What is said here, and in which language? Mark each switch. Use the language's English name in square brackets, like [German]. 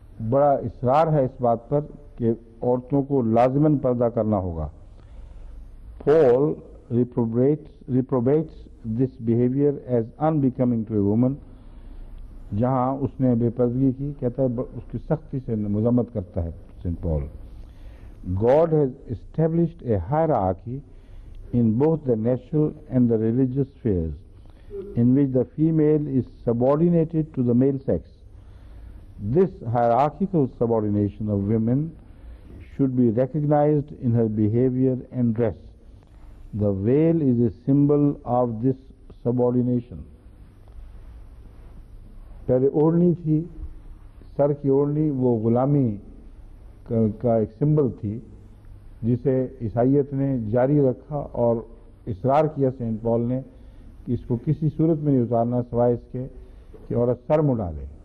[Urdu] بڑا اصرار ہے اس بات پر کہ عورتوں کو لازماً پردہ کرنا ہوگا۔ پول [English] reprobates this behavior as unbecoming to a woman، [Urdu] جہاں اس نے بے پردگی کی، کہتا ہے اس کی سختی سے مذمت کرتا ہے Saint Pal. [English] God has established a hierarchy in both the natural and the religious spheres, in which the female is subordinated to the male sex. This hierarchical subordination of women should be recognized in her behavior and dress. The veil is a symbol of this subordination. [Urdu] پہلے اوڑھنی تھی، سر کی اوڑھنی، وہ غلامی کا ایک symbol تھی جسے عیسائیت نے جاری رکھا، اور اصرار کیا سینٹ پال نے کہ اس کو کسی صورت میں نہیں اتارنا سوائے اس کے کہ عورت سر منڈا لے۔